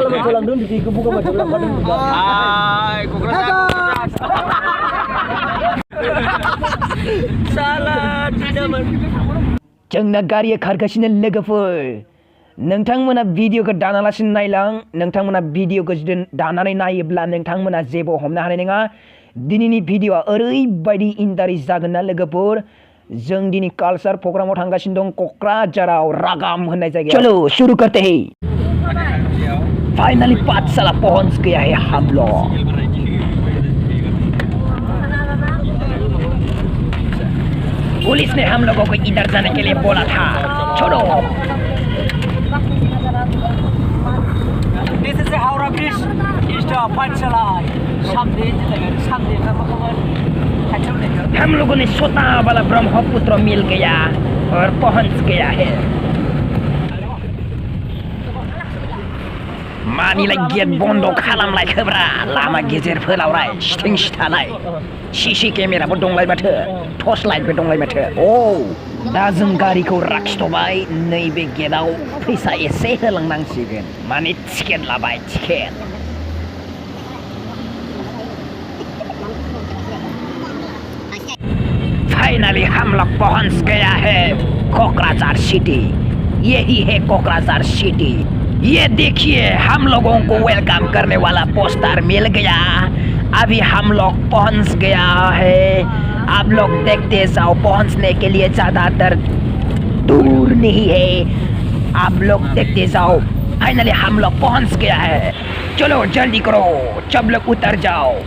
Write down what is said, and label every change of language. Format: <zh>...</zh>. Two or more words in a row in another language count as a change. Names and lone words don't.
<brx>जोंना गारिया खारगासिनो लोगोफोर नोंथांमोना भिडिअखौ दानालासिनो नायलां नोंथांमोना भिडिअखौ जुदि दानानै नायोब्ला नोंथांमोना जेबो हमनो हानाय नङा दिनैनि भिडिअआ ओरैबायदि इन्टारेस्ट जागोन ना लोगोफोर जों दिनै कालचार प्रग्रामाव थांगासिनो दं क'क्राझाराव रागाम होननाय जायगायाव</brx> <hi>चलो शुरू करते हैं फाइनली पाठशाला पहुंच गया है हम लोग पुलिस ने हम लोगों को इधर जाने के लिए बोला था छोड़ो</hi> <en>This is the Howrah Bridge east of Panchala</en> <hi>हम लोगों ने सोता वाला ब्रह्मपुत्र मिल गया और पहुंच गया है</hi> <brx>मानिलाय गेट बन्द खालामलायखोब्रा लामा गेजेरफोरावलाय सिथिं सिथालाय सीसी केमेराबो दंलाय माथो टर्च लाइटबो दंलाय माथो औ दा जों गारिखौ लाखिथ'बाय नैबे गेटआव फैसा एसे होलांनांसिगोन माने टिकेट लाबाय टिकेट</brx> <hi>फाइनली हम लोग पहुंच गया है कोकराझार सिटी यही है कोकराझार सिटी ये देखिए हम लोगों को वेलकम करने वाला पोस्टर मिल गया अभी हम लोग पहुंच गया है आप लोग देखते जाओ पहुंचने के लिए ज़्यादातर दूर नहीं है आप लोग देखते जाओ फाइनली हम लोग पहुंच गया है चलो जल्दी करो सब लोग उतर जाओ</hi>